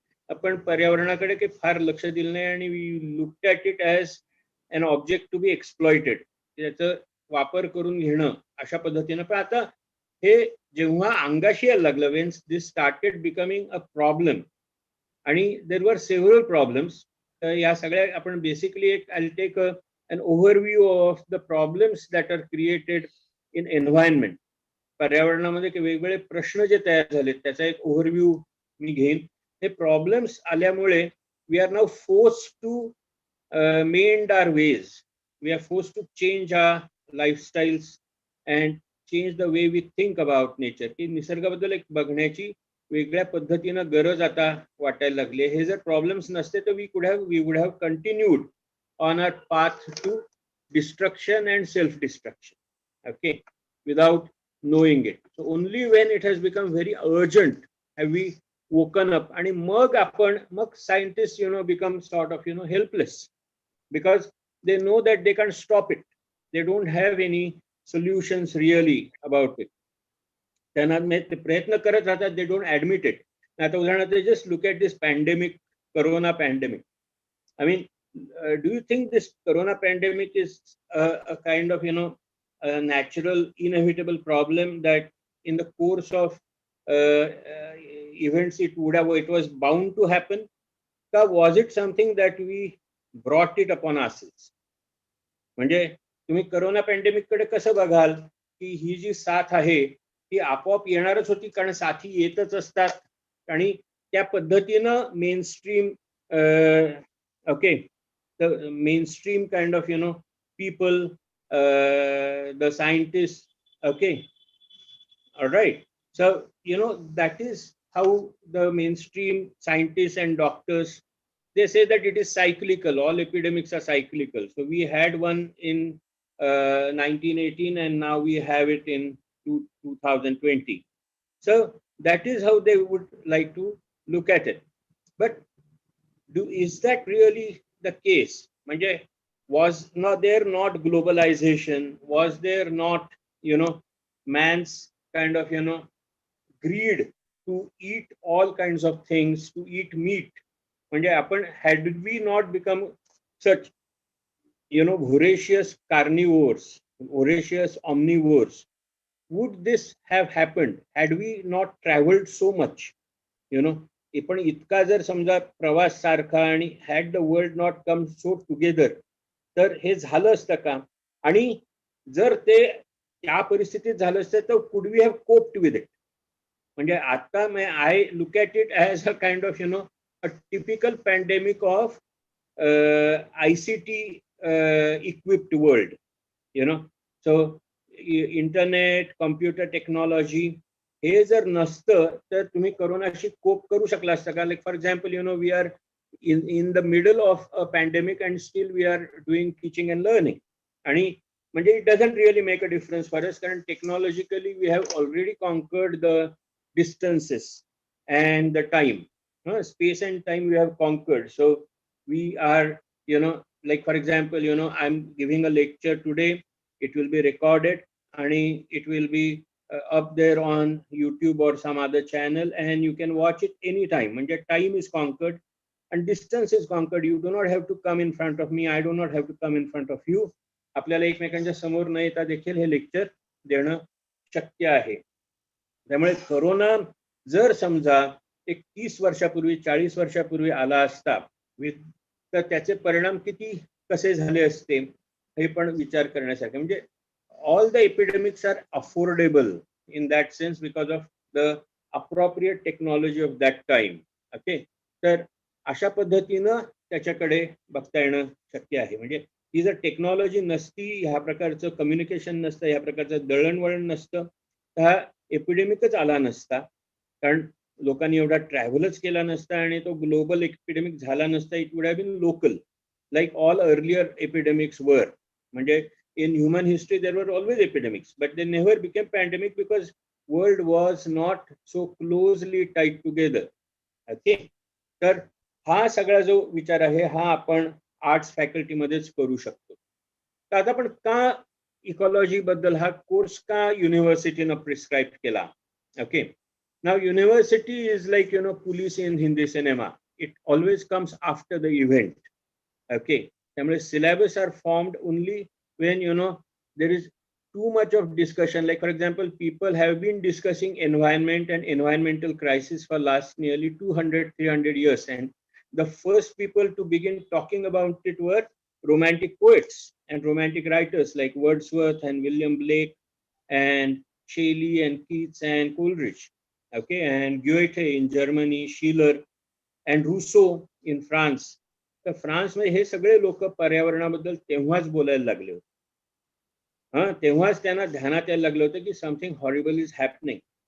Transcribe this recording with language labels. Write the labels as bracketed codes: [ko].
[mr] आपण पर्यावरणाकडे काही फार लक्ष दिलं नाही आणि [en] we looked at it as an object to be exploited, [mr] त्याचं वापर करून घेणं अशा पद्धतीनं. पण आता हे जेव्हा अंगाशी यायला लागलं, [en] when this started becoming a problem, [mr] आणि [en] There were several problems. [mr] तर या सगळ्या आपण बेसिकली एक [en] I take an overview of the problems that are created in environment. [mr] पर्यावरणामध्ये वेगवेगळे प्रश्न जे तयार झालेत त्याचा एक ओव्हरव्ह्यू मी घेईन. हे प्रॉब्लेम्स आल्यामुळे [en] We are now force to mend our ways, we are force to change our lifestyles and change the way we think about nature. [mr] की निसर्गाबद्दल एक बघण्याची वेगळ्या पद्धतीनं गरज आता वाटायला लागली. हे जर प्रॉब्लेम्स नसते तर [en] We would have continued on our path to destruction and self-destruction, okay, without knowing it. So only when it has become very urgent have we woken up, and mag scientists become sort of helpless, because they know that they can't stop it, they don't have any solutions really about it. [mr] त्यांना ते प्रयत्न करत राहतात, [en] they don't admit it. [mr] आता उदाहरणार्थ [en] just look at this pandemic, corona pandemic. I mean, do you think this corona pandemic is a kind of a natural inevitable problem that in the course of events it was bound to happen, or was it something that we brought it upon ourselves? [mr] म्हणजे तुम्ही corona pandemic कडे कसं बघाल की ही जी साथ आहे ती आपोआप येणारच होती, कारण साथी येतच असतात आणि त्या पद्धतीनं mainstream [en] okay, the mainstream kind of people, the scientists, okay, all right. So that is how the mainstream scientists and doctors, they say that it is cyclical, all epidemics are cyclical. So we had one in 1918 and now we have it in 2020. So that is how they would like to look at it. But is that really the case? [mr] म्हणजे [en] was there not globalization, was there not man's kind of greed to eat all kinds of things, to eat meat? [mr] म्हणजे आपण [en] had we not become such voracious carnivores, voracious omnivores, would this have happened had we not traveled so much? [mr] पण इतका जर समजा प्रवास सारखा आणि [en] had the world not come so together, [mr] तर हे झालं असतं का? आणि जर ते त्या परिस्थितीत झालं असतं तर [en] Could we have coped with it? [mr] म्हणजे आता [en] I look at it as a kind of a typical pandemic of ICT equipped world. So internet, computer technology [mr] हे जर नसतं तर तुम्ही कोरोनाशी कोप करू शकला असता का? [en] Like for example we are in the middle of a pandemic and still we are doing teaching and learning. [mr] आणि म्हणजे [en] it doesn't really make a difference for us, [mr] कारण [en] technologically we have already conquered the distances and the time, space and time we have conquered. So we are like for example I'm giving a lecture today, it will be recorded and it will be up there on YouTube or some other channel and you can watch it anytime. [mr] म्हणजे [en] time is conquered and distance is conquered. You do not have to come in front of me, I do not have to come in front of you. [mr] आपल्याला एकमेकांच्या समोर न येता देखील हे lecture देणं शक्य आहे. त्यामुळे कोरोना जर समजा एक 30 वर्षापूर्वी 40 वर्षापूर्वी आला असता तर त्याचे परिणाम कसे झाले असते हे पण विचार करण्यासारखे. म्हणजे [en] all the epidemics are affordable in that sense because of the appropriate technology of that time. Okay, [mr] तर अशा पद्धतीनं त्याच्याकडे बघता येणं शक्य आहे. म्हणजे ही जर टेक्नॉलॉजी नसती, ह्या प्रकारचं कम्युनिकेशन नसतं, ह्या प्रकारचं दळणवळण नसतं, तर हा एपिडेमिकच आला नसता. कारण लोकांनी एवढा ट्रॅव्हलच केला नसता आणि तो ग्लोबल एपिडेमिक झाला नसता. [en] it would have been local like all earlier epidemics [mr] वर. म्हणजे [en] in human history there were always epidemics, but they never became pandemic because world was not so closely tied together. Okay, [mr] तर हा सगळा जो विचार आहे हा आपण आर्ट्स फॅकल्टी मध्येच करू शकतो. तर आता आपण का इकॉलॉजी बद्दल हा कोर्स का युनिव्हर्सिटीनं प्रिस्क्राईब केला? [en] Okay, now university is like police in Hindi cinema. it always comes after the event. Okay, syllabus are formed only when there is too much of discussion. Like for example, people have been discussing environment and environmental crisis for last nearly 200-300 years, and the first people to begin talking about it were romantic poets and romantic writers like Wordsworth and William Blake and Shelley and Keats and Coleridge. Okay, and Goethe in Germany, Schiller and Rousseau in France. [mr] तर फ्रान्समध्ये हे सगळे लोक पर्यावरणाबद्दल तेव्हाच बोलायला लागले होते. तेव्हाच त्यांना ध्यानात यायला लागलं होतं की [en] Something horrible is happening.